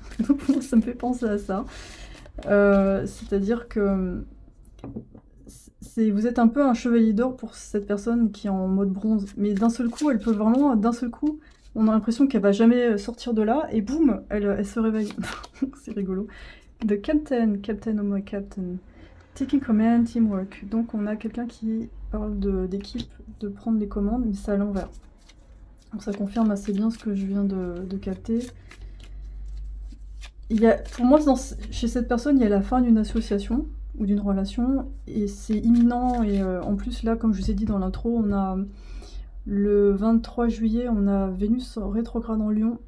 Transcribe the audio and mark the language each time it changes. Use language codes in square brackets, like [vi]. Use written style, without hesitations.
[fr] Donc moi, ça me fait penser à ça. C'est-à-dire que vous êtes un peu un chevalier d'or pour cette personne qui est en mode bronze. Mais d'un seul coup, elle peut vraiment, d'un seul coup, on a l'impression qu'elle va jamais sortir de là, et boum, elle se réveille. C'est rigolo. [en] The Captain, Captain, oh my Captain. Taking command, teamwork. [fr] Donc on a quelqu'un qui parle d'équipe, de prendre les commandes, mais c'est à l'envers. Donc ça confirme assez bien ce que je viens de capter. Pour moi, chez cette personne, il y a la fin d'une association ou d'une relation, et c'est imminent, et en plus là, comme je vous ai dit dans l'intro, on a le 23 juillet, on a Vénus rétrograde en Lion.